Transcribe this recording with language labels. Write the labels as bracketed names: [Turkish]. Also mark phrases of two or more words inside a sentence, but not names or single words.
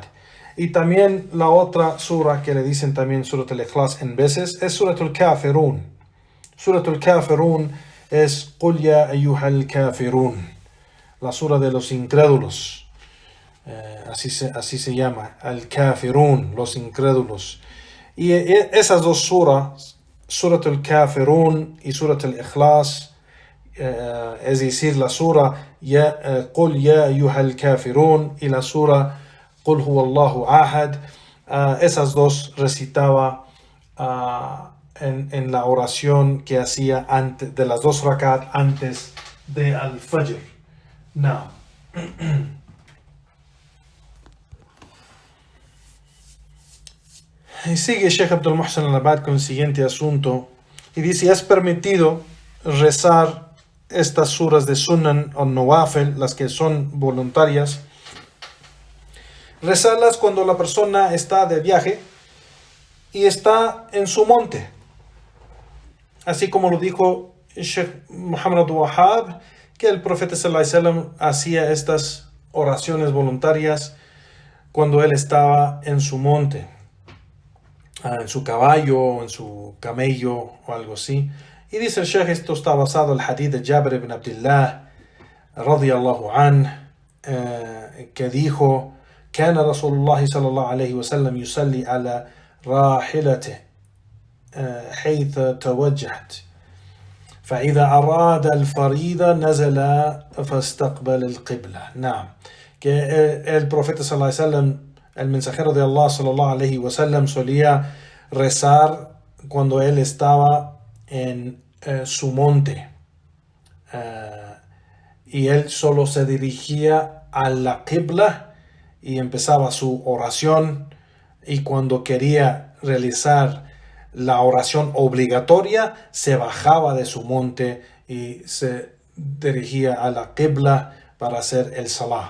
[Spanish] Y también la otra sura que le dicen también Surat al-Ikhlas en veces es Surat al-Kafirun. Surat al-Kafirun es [Arabic] قل يا أيها الكافرون, [Spanish] la sura de los incrédulos. Así se llama, al-Kafirun, los incrédulos. Y esas 2 suras, Surat al-Kafirun y Surat al-Ikhlas, es decir, la sura [Arabic] قل يا أيها الكافرون [Spanish] y la sura [Arabic] قل هو الله أحد, [Spanish] esas 2 recitaba en la oración que hacía antes de las 2 rakat antes de al-Fajr. Y sigue Sheikh Abdul Muhsin al-Abbad con el siguiente asunto y dice: es permitido rezar estas suras de Sunan o Nawafil, las que son voluntarias, rezarlas cuando la persona está de viaje y está en su monte, así como lo dijo Sheikh Muhammad Wahhab, que el profeta [Arabic] صلى الله عليه وسلم [Spanish] hacía estas oraciones voluntarias cuando él estaba en su monte, en su caballo, en su camello o algo así. Y dice el Sheikh, esto está basado en el hadith de Jabir ibn Abdullah [Arabic] رضي الله عن, [Spanish] que dijo: [Arabic] كان رسول الله صلى الله عليه وسلم يصلي على راحلته حيث توجهت فإذا أراد الفريضة نزل فاستقبل القبلة. [Spanish] Que el profeta [Arabic] صلى الله عليه وسلم, [Spanish] el mensajero de Allah [Arabic] صلى الله عليه وسلم, [Spanish] solía rezar cuando él estaba en su monte, y él solo se dirigía a la qibla y empezaba su oración, y cuando quería realizar la oración obligatoria se bajaba de su monte y se dirigía a la qibla para hacer el salah.